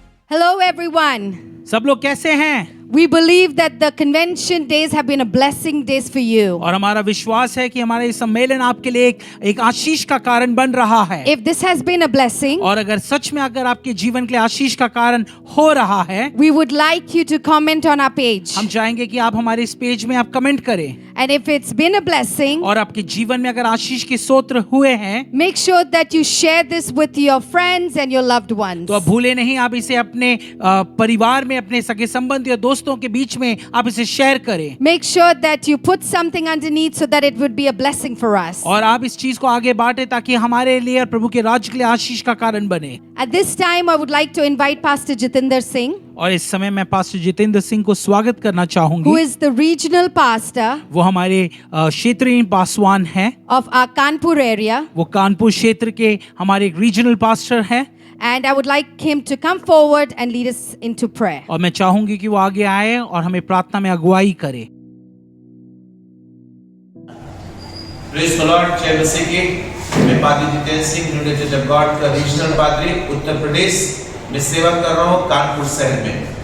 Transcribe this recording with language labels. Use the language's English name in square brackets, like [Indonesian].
[English] Hello everyone. [Hindi] सब लोग कैसे हैं? [English] We believe that the convention days have been a blessing days for you. [Hindi] और हमारा विश्वास है कि हमारा ये सम्मेलन आपके लिए एक आशीष का कारण बन रहा है. [English] If this has been a blessing, [Hindi] और अगर सच में अगर आपके जीवन के लिए आशीष का कारण हो रहा है, [English] we would like you to comment on our page. [Hindi] हम चाहेंगे कि आप हमारे इस पेज में आप कमेंट करें. [English] And if it's been a blessing, [Hindi] और आपके जीवन में अगर आशीष के स्रोत हुए हैं, [English] make sure that you share this with your friends and your loved ones. [Hindi] तो भूले नहीं आप इसे अपने परिवार में, अपने सगे संबंधी और दोस्तों के बीच में आप इसे शेयर करें. [English] Make sure that you put something underneath so that it would be a blessing for us. [Hindi] और आप इस चीज को आगे बांटे ताकि हमारे लिए और प्रभु के राज्य के लिए आशीष का कारण बने. [English] At this time, I would like to invite Pastor Jitinder Singh, [Hindi] और इस समय मैं पास्टर जितेंद्र सिंह को स्वागत करना चाहूंगी. [English] who is the regional pastor [Hindi] वो हमारे क्षेत्रीय पासवान हैं [English] of our Kanpur area. [Hindi] वो कानपुर क्षेत्र के हमारे एक रीजनल पास्टर हैं. [English] And I would like him to come forward and lead us into prayer. [Hindi] और मैं चाहूंगी कि वो आगे आए और हमें प्रार्थना में अगुवाई करे. [English] Praise the lord. [Hindi] जय मसीह की. मैं पादरी Jitendra Singh new church of God का रीजनल पादरी उत्तर प्रदेश में सेवा कर रहा हूँ कानपुर शहर में.